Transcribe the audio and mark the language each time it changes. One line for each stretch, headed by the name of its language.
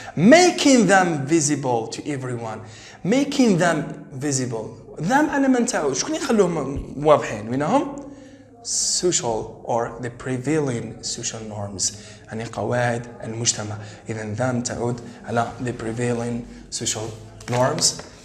English: making them visible to everyone.
Arabic: them على من تعود؟ شكون يخلوهم واضحين؟ وينهم؟
English: social or the prevailing social norms
Arabic: يعني قواعد المجتمع. إذا them تعود على
English: the prevailing social norms.